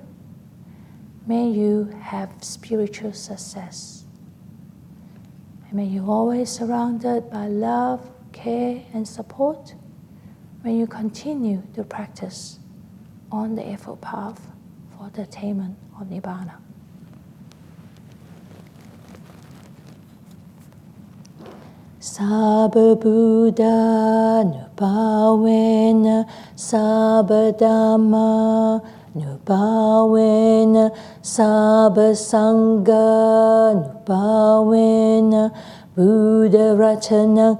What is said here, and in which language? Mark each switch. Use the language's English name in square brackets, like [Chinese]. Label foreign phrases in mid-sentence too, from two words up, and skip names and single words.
[English] May you have spiritual success. And may you always surrounded by love, care, and support when you continue to practice on the Eightfold Path for the attainment of Nibbana. [Pali] Sabba Buddha Nubhawena Sabba Dhamma Nubhawena Sabba Sangha Nubhawena Buddha Ratanang